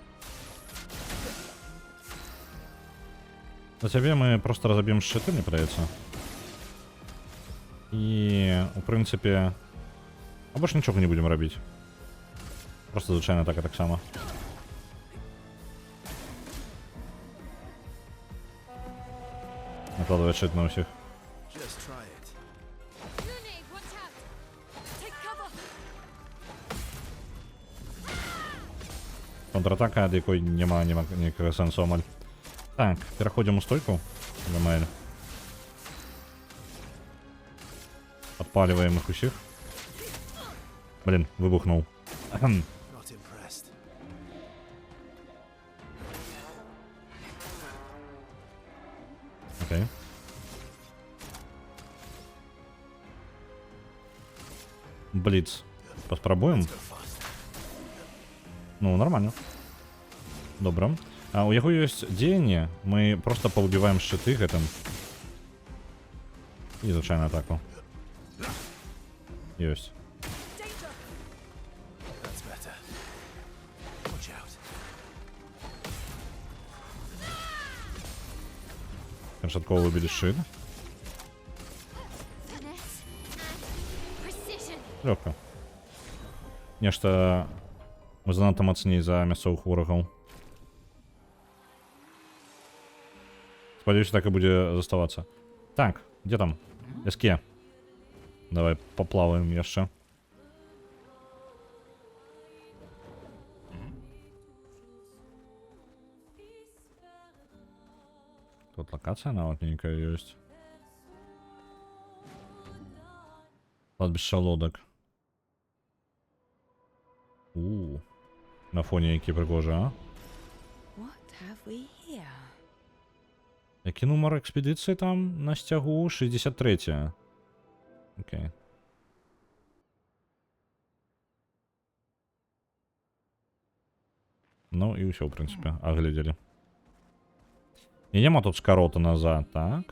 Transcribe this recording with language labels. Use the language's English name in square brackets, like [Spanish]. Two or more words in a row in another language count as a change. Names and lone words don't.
[Belarusian] За цябе мы просто разоб'ем шчыты, мне падаецца. І, у прынцыпе, а больш нічога не будзем рабіць. Просто звычайная атака таксама. [Russian] Накладывать щит [Belarusian] на усіх. [English] Just try it. Lune, watch out! Take cover! [Belarusian] Контратака, ад якой няма ніякага сенсу амаль. Так, пераходзім у стойку. [Russian] Замаэль. Подпаливаем их усіх. Блин, выбухнул. [English] Not impressed. [Russian] Окей. Блиц. Поспробуем. [English] Go fast. [Russian] Ну, нормально. Добро. [Belarusian] А у яго ёсць дзеянне. Мы просто паўбіваем шчыты гэтым. І звычайную атаку. Ёсць. [English] That's better. Watch out. [Belarusian] Канчаткова выбілі шчыт. [English] Finesse and precision. [Belarusian] Лёгка. Нешта мы занадта мацней за мясцовых ворагаў. Спадзяюся, так і будзе заставацца. Так, дзе там? Эске. Давай поплаваем яшчэ. Тут локацыя нават нейкая ёсць. Кладбішча лодак. На фоне які прыгожа, а? [English] What have we here? [Belarusian] Які нумар экспедыцыі там на сцягу? 63. Окей. Ну і ўсё, ў прынцыпе, агледзелі. І няма тут скарота назад, так?